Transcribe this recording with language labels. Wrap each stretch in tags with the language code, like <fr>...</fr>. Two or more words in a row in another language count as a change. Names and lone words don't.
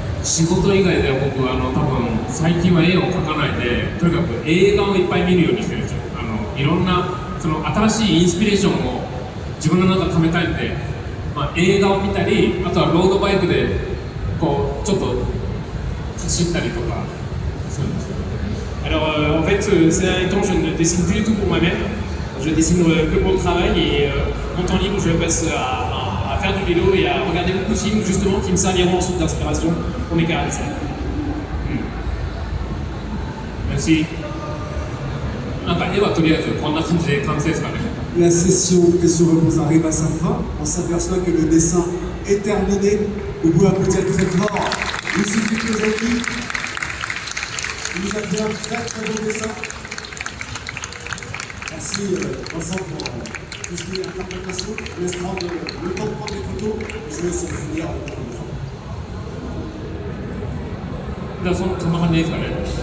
<ja>仕事以外では僕多分最近は絵を描かないでとにかく映画をいっぱい見るようにしてるんですよ。いろんなその新しいインスピレーションを自分の中で貯めたいんで、映画を見たり、あとはロードバイクでこうちょっと走ったりとかするんですよ。</ja> <fr>Alors en fait, ces derniers temps, je ne dessine plus du tout pour moi-même. Je dessine que pour le travail et mon temps libre, je le passe à faire du vélo et à regarder beaucoup de films justement qui me serviront ensuite d'inspiration pour mes caractères. Merci.</fr> <ja>なんか絵はとりあえずこんな感じで完成ですかね。</ja> <fr>La session questions-réponses arrive à sa fin. On s'aperçoit que le dessin est terminé. Vous pouvez applaudir très fort. Yusuke Kozaki. Il nous a fait un très très beau dessin. Merci Vincent pour tout ce qui est interprétation. Je laisse prendre le temps de prendre les photos. Je laisse finir avec la fin.</fr> <ja>じゃあそんな感じでいいですかね。</ja>